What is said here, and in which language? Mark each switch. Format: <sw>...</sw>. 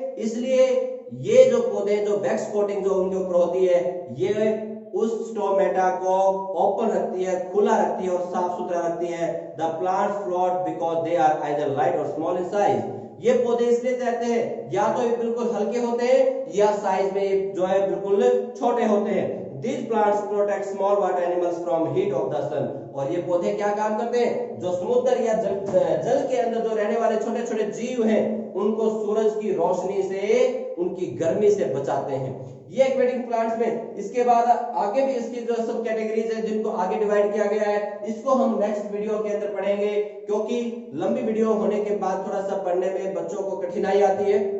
<hi>इसलिए ये जो पौधे जो वैक्स कोटिंग जो उनके ऊपर होती है ये उस स्टोमेटा को ओपन रखती है, खुला रखती है और साफ सुथरा रखती है।</hi> <en>The plants float because they are either light or small in size.</en> <hi>ये पौधे इसलिए तैरते हैं या तो ये बिल्कुल हल्के होते हैं या साइज में जो है बिल्कुल छोटे होते हैं।</hi> <en>These plants protect small water animals from heat of the sun.</en> <hi>और ये पौधे क्या काम करते हैं, जो समुद्र या जल के अंदर जो रहने वाले छोटे छोटे जीव हैं उनको सूरज की रोशनी से, उनकी गर्मी से बचाते हैं। ये एक्वेटिक प्लांट्स में। इसके बाद आगे भी इसकी जो सब कैटेगरीज है जिनको आगे डिवाइड किया गया है, इसको हम नेक्स्ट वीडियो के अंदर पढ़ेंगे, क्योंकि लंबी वीडियो होने के बाद थोड़ा सा पढ़ने में बच्चों को कठिनाई आती है।</hi>